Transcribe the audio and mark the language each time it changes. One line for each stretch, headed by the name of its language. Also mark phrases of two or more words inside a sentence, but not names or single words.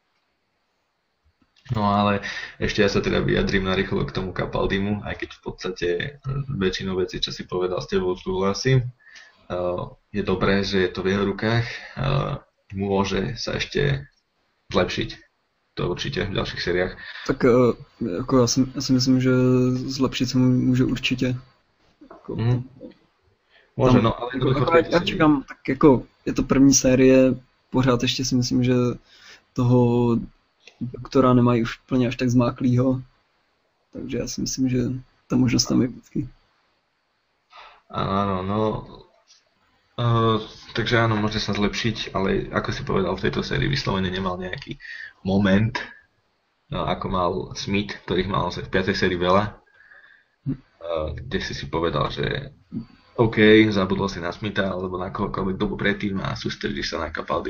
Slovak: No ale ešte ja sa teda vyjadrím narýchlo k tomu Capaldimu, aj keď v podstate väčšinou vecí, čo si povedal, s tebou súhlasím. Je dobré, že je to v jeho rukách, môže sa ešte zlepšiť, to určite v ďalších sériách.
Czech: Tak jako já si myslím, že zlepšit se může určitě.
Slovak: Môže, no ale...
Czech: Já čekám, tak jako je to první série, pořád ještě si myslím, že toho Doktora nemají už plně až tak zmáklýho, takže já si myslím, že ta možnost tam je vždycky.
Slovak: Áno, no, takže áno, môže sa zlepšiť, ale ako si povedal, v tejto sérii vyslovene nemal nejaký moment, ako mal Smith, ktorých mal v 5. sérii veľa, kde si povedal, že OK, zabudol si na Smitha alebo na kohokoľvek dobu predtým a sústredíš sa na Capaldiho.